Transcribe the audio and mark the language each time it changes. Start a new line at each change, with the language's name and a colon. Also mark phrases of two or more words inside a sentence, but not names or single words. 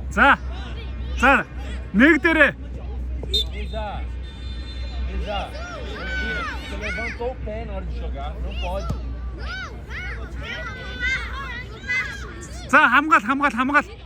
Mongolian: За. За. Нэг дээрээ. Misa.
Portuguese: Você levantou o pé na hora de jogar, não pode.
Mongolian: За, хамгаал.